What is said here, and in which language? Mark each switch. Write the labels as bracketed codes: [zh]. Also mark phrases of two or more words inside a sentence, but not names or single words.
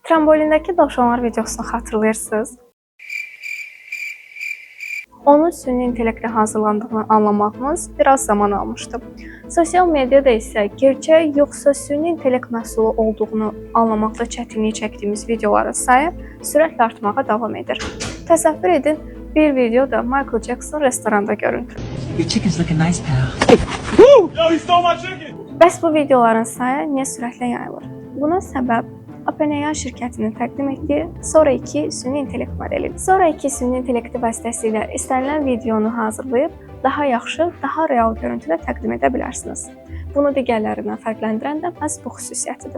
[az] Trambolindəki dovşanlar videosunu xatırlayırsınız. Onun süni intellektlə hazırlandığını anlamağımız biraz zaman almışdı. Sosial mediada isə gerçək yoxsa süni intellekt məhsulu olduğunu anlamaqda çətinlik çəkdiyimiz videoların sayı sürətlə artmağa davam edir. Təsəvvür edin, bir videoda Michael Jackson restoranda görüntü. [en] Your chicken's looking nice, pal. Yo, he stole my chicken! [az] Bəs bu videoların sayı niyə sürətlə yayılır? Buna səbəb OpenAI şirkətinin təqdim etdiyi Sora 2 süni intellekt modelidir. Sora 2 süni intellekti vasitəsilə istənilən videonu hazırlayıb daha yaxşı, daha real görüntüdə təqdim edə bilərsiniz. Bunu digərlərindən fərqləndirən də məhz bu xüsusiyyətidir.